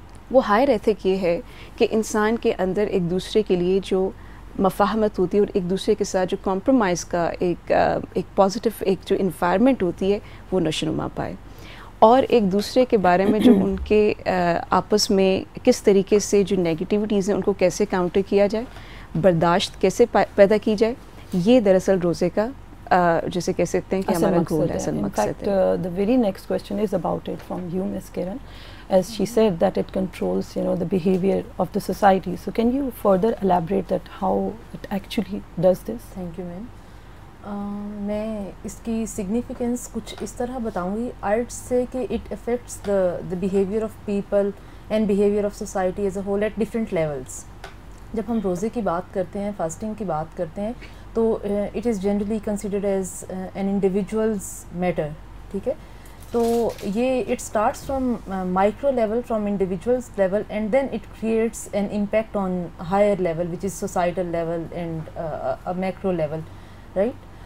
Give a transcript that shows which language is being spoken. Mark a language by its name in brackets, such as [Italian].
[Urdu] وہ higher ethic یہ ہے کہ انسان کے اندر ایک دوسرے کے لیے جو مفاہمت ہوتی ہے اور ایک دوسرے کے ساتھ جو کمپرومائز کا ایک پازیٹیو ایک جو انوائرمنٹ ہوتی ہے وہ نشو نما پائے, اور ایک دوسرے کے بارے میں جو ان کے آپس میں کس طریقے سے جو نیگیٹیوٹیز ہیں ان کو کیسے کاؤنٹر کیا جائے, برداشت کیسے پیدا کی جائے, یہ دراصل روزے کا جیسے کہہ سکتے ہیں کہ ہمارا گول ہے, اصل مقصد ہے. [English] The very next question is about it from you, Ms. Kiran. As she said that it controls, the behavior of the society. So can you further elaborate that how it actually does this? Thank you, ma'am. [Urdu] میں اس کی significance کچھ اس طرح بتاؤں گی. Art سے کہ [English] It affects the behavior of people and behavior of society as a whole at different levels. [Urdu] جب ہم روزے کی بات کرتے ہیں, فاسٹنگ کی بات کرتے ہیں, تو [English] It is generally considered as an individuals matter. [Urdu] ٹھیک ہے, تو یہ [English] It starts from micro level, from individuals level, and then it creates an impact on higher level which is societal level and macro level, right.